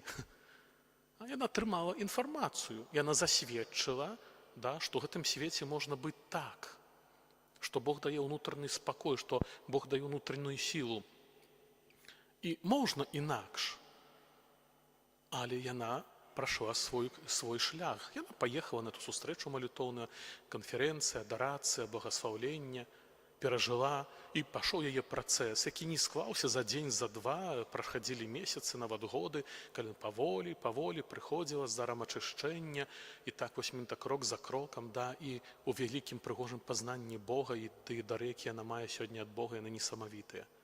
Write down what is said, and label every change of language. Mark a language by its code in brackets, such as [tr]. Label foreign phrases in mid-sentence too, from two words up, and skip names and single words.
[uk] А вона тримала інформацію, і вона засвідчила, да, що в цьому світі можна бути так, що Бог дає внутрішній спокій, що Бог дає внутрішню силу. І можна інакше, але вона пройшла свой шлях. Вона поїхала на ту зустрічу молитовну, конференція, адорація, благословлення. [be] перажыла, і пашоў яе працэс, які не склаўся за дзень, за два, праходзілі месяцы, нават годы, калі паволі прыходзіла з дарам ачышчэння, і так вось менавіта крок за крокам, да, і у вялікім прыгожым пазнанні Бога, і тыя дары, якія яна мае сёння ад Бога, яны несамавітыя.